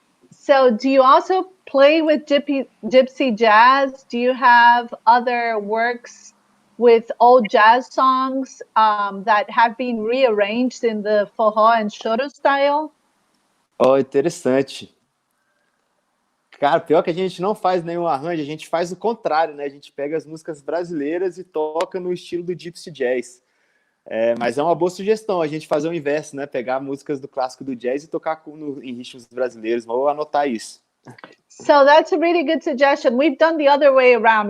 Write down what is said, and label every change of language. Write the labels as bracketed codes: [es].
[en] So do you also play with gypsy jazz? Do you have other works with old jazz songs that have been rearranged in the forró and choro style? [pt] Oh, interessante. Cara, pior que a gente não faz nenhum arranjo, a gente faz o contrário, né? A gente pega as músicas brasileiras e toca no estilo do gypsy jazz. Mas é uma boa sugestão a gente fazer o inverso, né? Pegar músicas do clássico do jazz e tocar em ritmos brasileiros. Vou anotar isso. [en] So that's a really good suggestion. We've done the other way around.